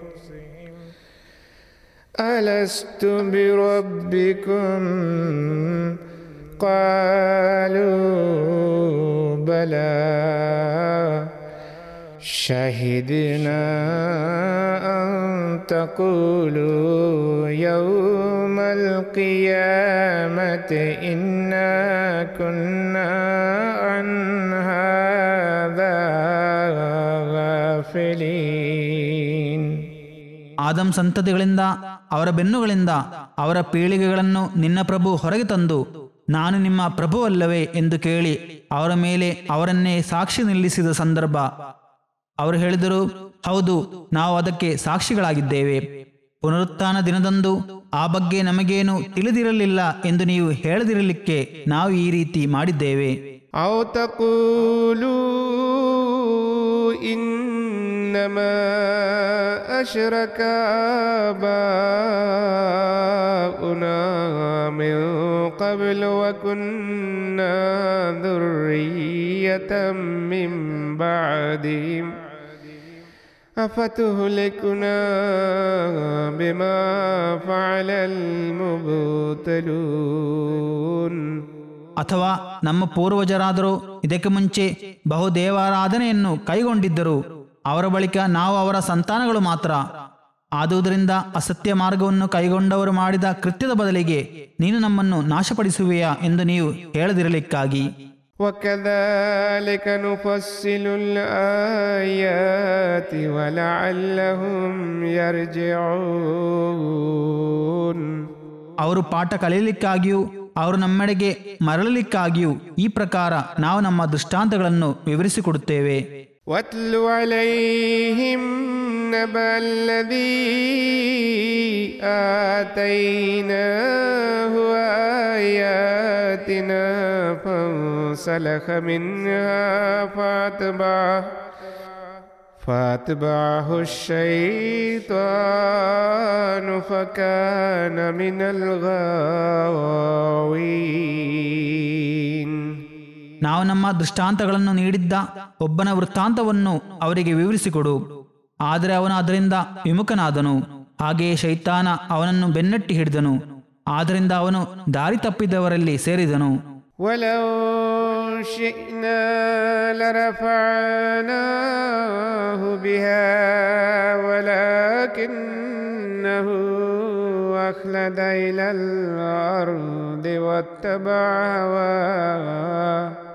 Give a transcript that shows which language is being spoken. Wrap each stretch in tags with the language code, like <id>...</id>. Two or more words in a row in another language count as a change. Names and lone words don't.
<ar>أَلَسْتُ بِرَبِّكُمْ قالوا بلى شهدنا أن تقولوا يوم القيامة إنا كنا عن هذا غافلين.</ar> <kn>ಆದಂ ಸಂತತಿಗಳಿಂದ ಅವರ ಬೆನ್ನುಗಳಿಂದ ಅವರ ಪೀಳಿಗೆಗಳನ್ನು ನಿನ್ನ ಪ್ರಭು ಹೊರಗೆ ತಂದು ನಾನು ನಿಮ್ಮ ಪ್ರಭುವಲ್ಲವೇ ಎಂದು ಕೇಳಿ ಅವರ ಮೇಲೆ ಅವರನ್ನೇ ಸಾಕ್ಷಿ ನಿಲ್ಲಿಸಿದ ಸಂದರ್ಭ ಅವರು ಹೇಳಿದರು, ಹೌದು, ನಾವು ಅದಕ್ಕೆ ಸಾಕ್ಷಿಗಳಾಗಿದ್ದೇವೆ. ಪುನರುತ್ಥಾನ ದಿನದಂದು ಆ ಬಗ್ಗೆ ನಮಗೇನು ತಿಳಿದಿರಲಿಲ್ಲ ಎಂದು ನೀವು ಹೇಳದಿರಲಿಕ್ಕೆ ನಾವು ಈ ರೀತಿ ಮಾಡಿದ್ದೇವೆ.</kn> <ar>أو تقولوا إنما أشرك آباؤنا من قبل وكنا ذرية من بعدهم أفتهلكنا بما فعل المبطلون.</ar> <kn>ಅಥವಾ ನಮ್ಮ ಪೂರ್ವಜರಾದರೂ ಇದಕ್ಕೆ ಮುಂಚೆ ಬಹುದೇವಾರಾಧನೆಯನ್ನು ಕೈಗೊಂಡಿದ್ದರು, ಅವರ ಬಳಿಕ ನಾವು ಅವರ ಸಂತಾನಗಳು ಮಾತ್ರ. ಆದುದರಿಂದ ಅಸತ್ಯ ಮಾರ್ಗವನ್ನು ಕೈಗೊಂಡವರು ಮಾಡಿದ ಕೃತ್ಯದ ಬದಲಿಗೆ ನೀನು ನಮ್ಮನ್ನು ನಾಶಪಡಿಸುವೆಯಾ ಎಂದು ನೀವು ಹೇಳದಿರಲಿಕ್ಕಾಗಿ.</kn> <ar>وكذلك نفصل الآيات ولعلهم يرجعون.</ar> <kn>ಅವರು ಪಾಠ ಕಲಿಯಲಿಕ್ಕಾಗಿಯೂ ಅವರು ನಮ್ಮೆಡೆಗೆ ಮರಳಲಿಕ್ಕಾಗಿಯೂ ಈ ಪ್ರಕಾರ ನಾವು ನಮ್ಮ ದೃಷ್ಟಾಂತಗಳನ್ನು ವಿವರಿಸಿಕೊಡುತ್ತೇವೆ.</kn> <ar>واتل عليهم نبأ الذي آتيناه آياتنا فانسلخ منها فاتبعه الشيطان فكان من الغاوين.</ar> <kn>ನಾವು ನಮ್ಮ ದೃಷ್ಟಾಂತಗಳನ್ನು ನೀಡಿದ್ದ ಒಬ್ಬನ ವೃತ್ತಾಂತವನ್ನು ಅವರಿಗೆ ವಿವರಿಸಿಕೊಡು, ಆದರೆ ಅವನು ಅದರಿಂದ ವಿಮುಖನಾದನು. ಹಾಗೆಯೇ ಶೈತಾನ ಅವನನ್ನು ಬೆನ್ನಟ್ಟಿ ಹಿಡಿದನು, ಆದ್ದರಿಂದ ಅವನು ದಾರಿ ತಪ್ಪಿದವರಲ್ಲಿ ಸೇರಿದನು.</kn> <ar>ولو شئنا لرفعناه بها ولكنه أخلد إلى الأرض واتبع هواه</ar>